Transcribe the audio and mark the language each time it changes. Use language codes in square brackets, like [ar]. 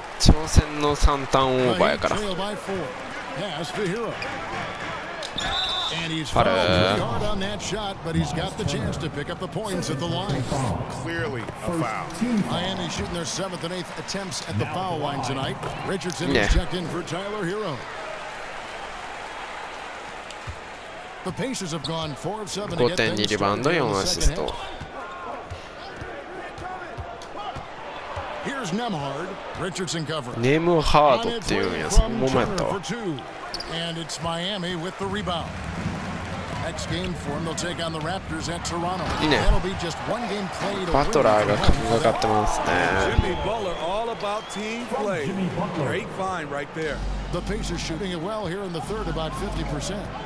[ja] 挑戦の3ターンオーバーやから。 [en] Pass to Hero. And he's fouled pretty hard on that shot, but he's got the chance to pick up the points at the line. Clearly a foul. Miami shooting their 7th and 8th attempts at the foul line tonight. Richardson is checked in for Tyler Hero. The Pacers have gone 4 of 7 to get things [ja] 5.2 リバウンド4アシスト。 [en] Here's Nemhard. Richardson cover. [ja] ネムハードっていうんや、そのままやったわ。 [en] And it's Miami with the rebound. Next game for them, they'll take on the Raptors at Toronto. That'll be just 1 game played. [ja] バトラーがかかってますね。 [en] Jimmy Butler all about team play. Great find right there. The Pacers shooting it well here in the third, about 50%.